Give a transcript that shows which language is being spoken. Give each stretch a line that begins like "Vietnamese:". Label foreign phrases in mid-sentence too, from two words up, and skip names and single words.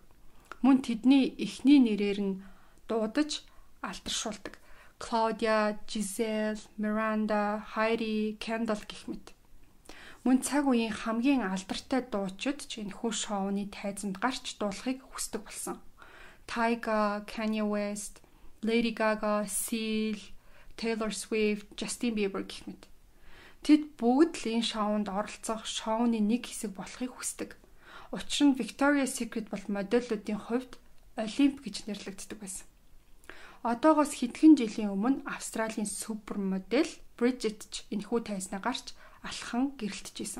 Mongolian: Мөн тэдний эхний нэрээр нь дуудаж алдаршуулдаг. Claudia, Giselle, Miranda, Heidi, Kendall гэх мэт. Мөн цаг үеийн хамгийн алдартай дуучид ч энэхүү шоуны тайзанд гарч дуулахыг хүсдэг болсон. Tyga, Kanye West, Lady Gaga, Seal, Taylor Swift, Justin Bieber гэх мэт. Тэд бүгд л энэ шоунд оролцох шоуны нэг хэсэг болохыг хүсдэг. Учир нь Victoria's Secret бол модельүүдийн хувьд Олимп гэж нэрлэгддэг байсан. Одоогоос хэдхэн жилийн өмнө Австралийн супермодель Bridget ч энэхүү тайзнаа гарч алхан гэрэлтжсэн.